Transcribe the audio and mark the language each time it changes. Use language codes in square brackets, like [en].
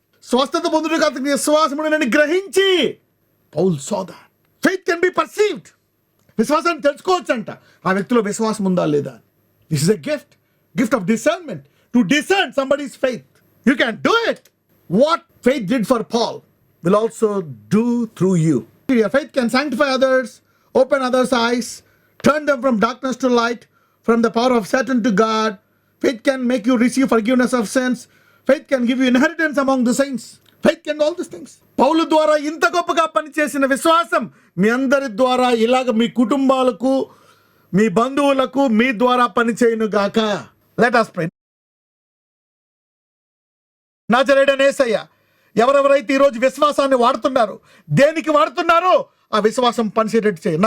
[te] స్వస్థత పొందుటకు అతనికి విశ్వాసం ఉండేనని గ్రహించి. Paul [en] saw that. Faith can be perceived. [te] విశ్వాసాన్ని తెలుసుకోవచ్చు అంట, ఆ వ్యక్తిలో విశ్వాసం ఉందా లేదా. [en] This is a gift of discernment, to discern somebody's faith. You can do it. What faith did for Paul will also do through you. Your faith can sanctify others, open others' eyes, turn them from darkness to light, from the power of Satan to God. Faith can make you receive forgiveness of sins. Faith can give you inheritance among the saints. Faith can do all these things. [te] పౌలు ద్వారా ఇంత గొప్పగా పనిచేసిన విశ్వాసం మీ అందరి ద్వారా ఇలాగ మీ కుటుంబాలకు, మీ బంధువులకు, మీ ద్వారా పనిచేయును గాక. [en] Let us pray. [te] నజరేయుడైన యేసయ్య, ఎవరెవరైతే ఈరోజు విశ్వాసాన్ని వాడుతున్నారో, దేనికి వాడుతున్నారో ఆ విశ్వాసం పనిచేటట్టు చేయి.